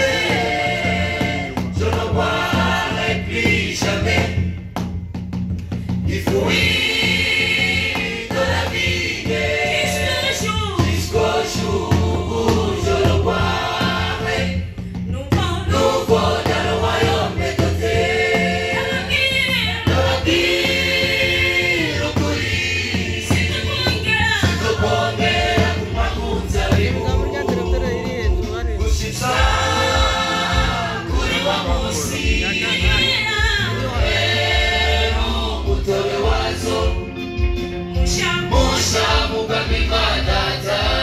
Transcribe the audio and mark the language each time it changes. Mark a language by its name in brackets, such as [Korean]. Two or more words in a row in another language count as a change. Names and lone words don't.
[French] Je ne boirai plus jamais du fruit de la vigne jusqu'au jour où je le boirai, nouveau dans le royaume de Dieu. [Rundi] Nababwira ukuri sitokongera kunywa ku nzabibu gushitsa kuri wa munsi umutobe wazo musha mu bwami bwa data.